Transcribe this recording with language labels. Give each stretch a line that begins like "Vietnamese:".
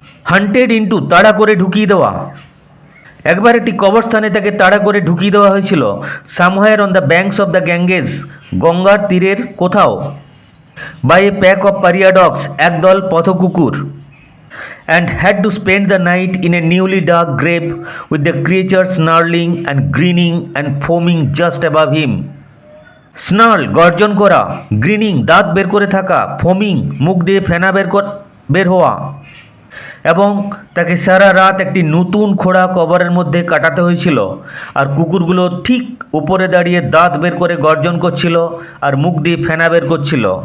English: hunted into,
Bangla: তাড়া করে ঢুকিয়ে দেওয়া। একবার একটি কবরস্থানে তাকে তাড়া করে ঢুকিয়ে দেওয়া হয়েছিল।
English: somewhere on the banks of the Ganges,
Bangla: গঙ্গার তীরের কোথাও।
English: by a pack of pariah dogs,
Bangla: একদল পথকুকুর।
English: And had to spend the night in a newly dug grave with the creature snarling and grinning and foaming just above him.
Bangla: স্নার্ল, গর্জন করা, greening, দাঁত বের করে থাকা, ফোমিং, মুখ দিয়ে ফেনা বের হওয়া, এবং তাকে সারা রাত একটি নতুন খোঁড়া কবরের মধ্যে কাটাতে হয়েছিল। আর কুকুরগুলো ঠিক উপরে দাঁড়িয়ে দাঁত বের করে গর্জন করছিল আর মুখ দিয়ে ফেনা বের করছিল।